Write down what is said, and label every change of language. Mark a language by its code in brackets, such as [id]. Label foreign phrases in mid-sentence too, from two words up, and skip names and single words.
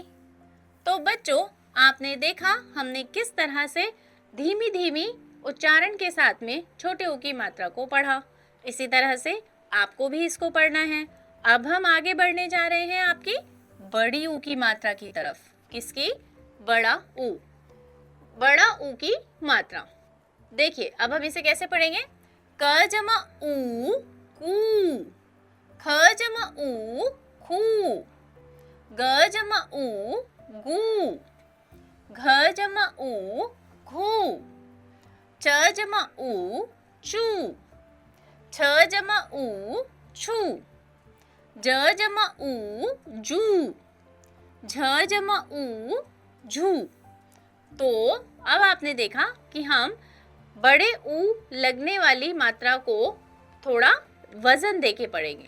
[hi] तो बच्चों, आपने देखा हमने किस तरह से धीमी धीमी उच्चारण के साथ में छोटे ऊ की मात्रा को पढ़ा। इसी तरह से आपको भी इसको पढ़ना है। अब हम आगे बढ़ने जा रहे हैं आपकी बड़ी ऊ की मात्रा की तरफ। किसकी? बड़ा ऊ। बड़ा ऊ की मात्रा देखिए, अब हम इसे कैसे पढ़ेंगे। क जमा ऊ कू, ख जमा ऊ खू, ग जमा ऊ गू, घ जमा ऊ घू, च जमा ऊ चू, छ जमा ऊ छू, ज जमा ऊ जू, झ जमा ऊ झू। तो अब आपने देखा कि हम बड़े ऊ लगने वाली मात्रा को थोड़ा वजन देके पढ़ेंगे।